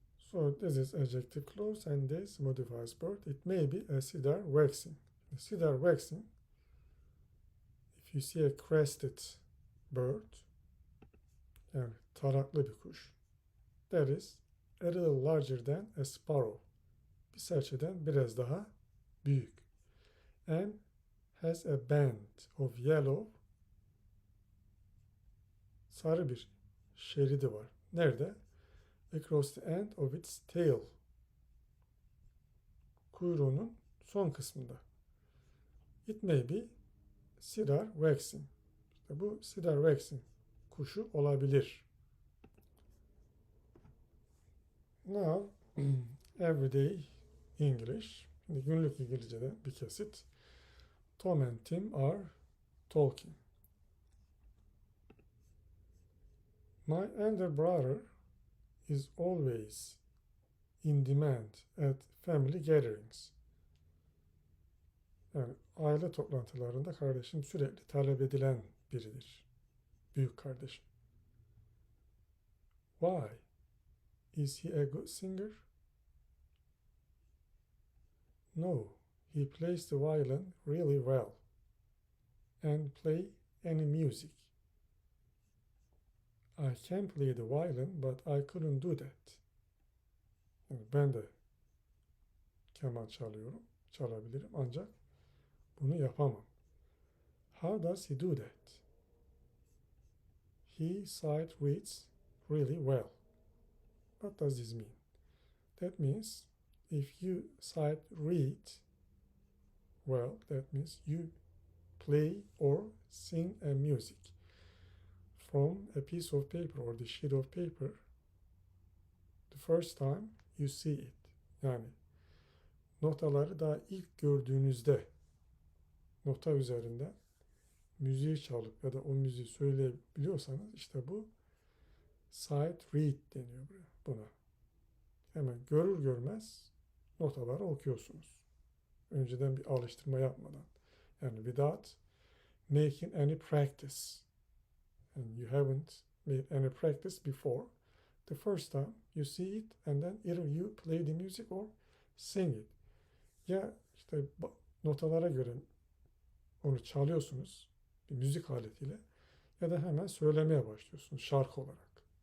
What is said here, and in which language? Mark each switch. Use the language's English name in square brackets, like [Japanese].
[English] So this is adjective clause, and this modifies bird. It may be a cedar waxing. Cedar waxing, if you see a crested bird, [Turkish] yani taraklı bir kuş, [English] that is a little larger than a sparrow. [Turkish] Bir serçeden biraz daha büyük. [English] And has a band of yellow, [Turkish] sarı bir şeridi var. Nerede? [English] Across the end of its tail. [Turkish] Kuyruğunun son kısmında. [English] It may be cedar waxing. [Turkish] İşte bu cedar waxing kuşu olabilir. [English] Now, everyday English. [Turkish] Şimdi günlük İngilizce'de bir kesit. [English] Tom and Tim are talking. My elder brother is always in demand at family gatherings. [Turkish] Yani aile toplantılarında kardeşim sürekli talep edilen biridir. Büyük kardeşim. [English] Why? Is he a good singer? No, he plays the violin really well and play any music. I can play the violin, but I couldn't do that. [Turkish] Yani ben de keman çalabilirim ancak bunu yapamam. [English] How does he do that? He sight reads really well. What does this mean? That means if you sight read well, that means you play or sing a music from a piece of paper or the sheet of paper the first time you see it. [Turkish] Yani notaları daha ilk gördüğünüzde nota üzerinde müziği çalıp ya da o müziği söyleyebiliyorsanız işte bu sight read deniyor buna. Hemen görür görmez notaları okuyorsunuz. Önceden bir alıştırma yapmadan. [English] Yani without making any practice. And you haven't made any practice before. The first time you see it and then either you play the music or sing it. [Turkish] Ya işte notalara göre onu çalıyorsunuz bir müzik aletiyle ya da hemen söylemeye başlıyorsunuz şarkı olarak.